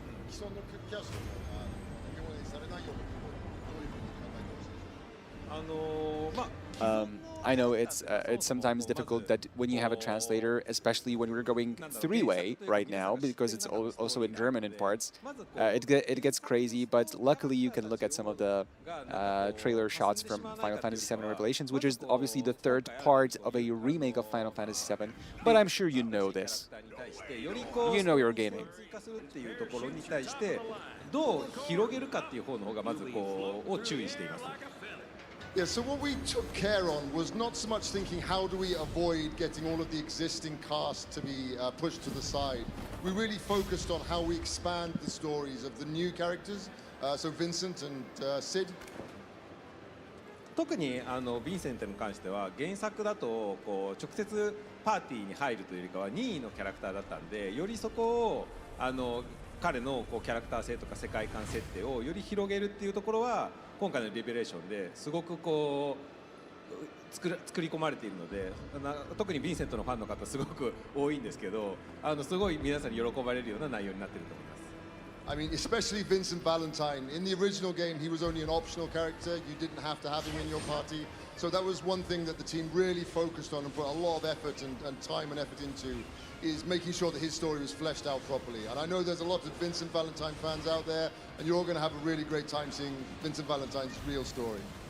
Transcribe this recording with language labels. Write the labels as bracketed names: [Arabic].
[Japanese] 既存のキャストも表現されないような部分をどういうふうに考えてほしいでしょうか。 [English] I know it's sometimes difficult that when you have a translator, especially when we're going three-way right now, because it's also in German in parts, it gets crazy. But luckily, you can look at some of the trailer shots from Final Fantasy VII Revelations, which is obviously the third part of a remake of Final Fantasy VII. But I'm sure you know this. You know your gaming. [Japanese] どう広げるかっていう方の方がまずこうを注意しています。 [English] Yeah, so what we took care on was not so much thinking how do we avoid getting all of the existing cast to be pushed to the side. We really focused on how we expand the stories of the new characters, so Vincent and Sid. [Japanese] 特にヴィンセントに関しては原作だとこう直接パーティーに入るというよりかは任意のキャラクターだったんで、よりそこを彼のこうキャラクター性とか世界観設定をより広げるっていうところは今回のリベレーションですごくこう作り込まれているので、特にヴィンセントのファンの方すごく多いんですけど、すごい皆さんに喜ばれるような内容になっていると思います。 [English] I mean, especially Vincent Valentine. In the original game, he was only an optional character. You didn't have to have him in your party. So that was one thing that the team really focused on and put a lot of effort and time and effort into, is making sure that his story was fleshed out properly. And I know there's a lot of Vincent Valentine fans out there, and you're all going to have a really great time seeing Vincent Valentine's real story.